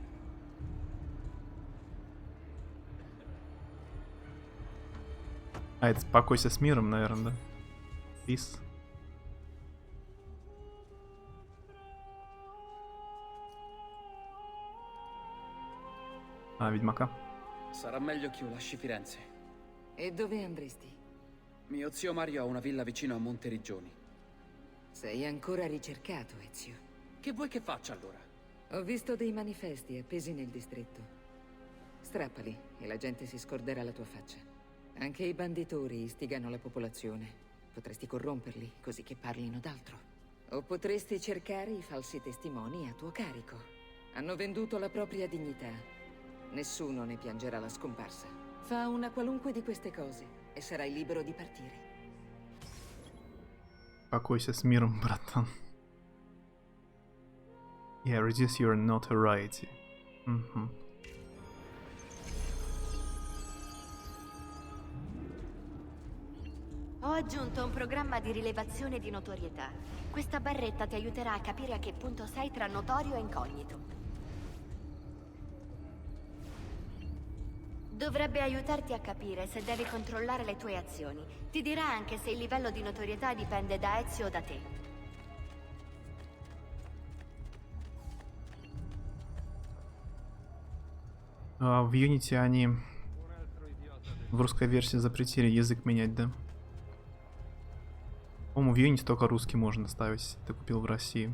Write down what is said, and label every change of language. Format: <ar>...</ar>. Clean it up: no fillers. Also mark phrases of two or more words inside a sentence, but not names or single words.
<ru>А, это «Покойся с миром», наверное, да? Peace. Ah, Ведьмака.</ru> <it>Sarà meglio che io lasci Firenze. E dove andresti? Mio zio Mario ha una villa vicino a Monteriggioni. Sei ancora ricercato, Ezio. Che vuoi che faccia allora? Ho visto dei manifesti appesi nel distretto. Strappali e la gente si scorderà la tua faccia. Anche i banditori istigano la popolazione. Potresti corromperli così che parlino d'altro. O potresti cercare i falsi testimoni a tuo carico. Hanno venduto la propria dignità. Nessuno ne piangerà la scomparsa. Fa una qualunque di queste cose e sarai libero di partire.</it> <ru>Покойся с миром, братан.</ru> <en>Yeah, reduce your notoriety.</en> <it>Ho aggiunto un programma di rilevazione di notorietà. Questa barretta ti aiuterà a capire a che punto sei tra notorio e incognito. Dovrebbe aiutarti a capire se devi controllare le tue azioni. Ti dirà anche se il livello di notorietà dipende da Ezio o da te.</it> <ru>В Unity они в русской версии запретили язык менять, да? По-моему, в Unity только русский можно ставить, ты купил в России.</ru>